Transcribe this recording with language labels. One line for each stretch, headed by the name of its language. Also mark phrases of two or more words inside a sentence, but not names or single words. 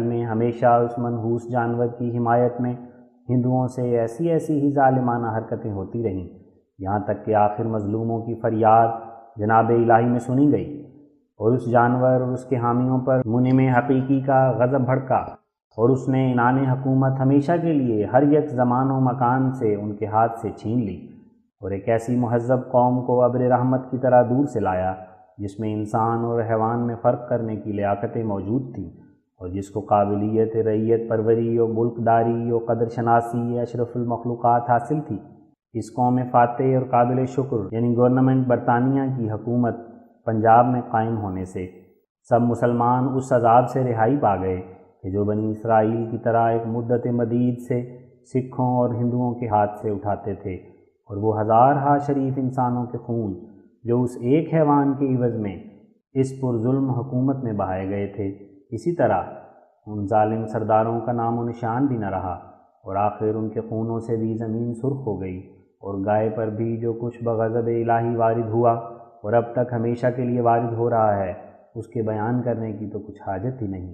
Urdu: میں ہمیشہ اس منحوس جانور کی حمایت میں ہندوؤں سے ایسی ہی ظالمانہ حرکتیں ہوتی رہیں، یہاں تک کہ آخر مظلوموں کی فریاد جناب الہی میں سنی گئی اور اس جانور اور اس کے حامیوں پر منعم حقیقی کا غضب بھڑکا، اور اس نے عنان حکومت ہمیشہ کے لیے ہر یک زمان و مکان سے ان کے ہاتھ سے چھین لی، اور ایک ایسی مہذب قوم کو ابر رحمت کی طرح دور سے لایا جس میں انسان اور حیوان میں فرق کرنے کی لیاقتیں موجود تھیں، اور جس کو قابلیت رعیت پروری و ملک داری و قدر شناسی اشرف المخلوقات حاصل تھی۔ اس قوم فاتح اور قابل شکر یعنی گورنمنٹ برطانیہ کی حکومت پنجاب میں قائم ہونے سے سب مسلمان اس عذاب سے رہائی پا گئے کہ جو بنی اسرائیل کی طرح ایک مدت مدید سے سکھوں اور ہندوؤں کے ہاتھ سے اٹھاتے تھے، اور وہ ہزارہا شریف انسانوں کے خون جو اس ایک حیوان کے عوض میں اس پر ظلم حکومت میں بہائے گئے تھے، اسی طرح ان ظالم سرداروں کا نام و نشان بھی نہ رہا، اور آخر ان کے خونوں سے بھی زمین سرخ ہو گئی، اور گائے پر بھی جو کچھ بغضب الہی وارد ہوا اور اب تک ہمیشہ کے لیے وارد ہو رہا ہے، اس کے بیان کرنے کی تو کچھ حاجت ہی نہیں۔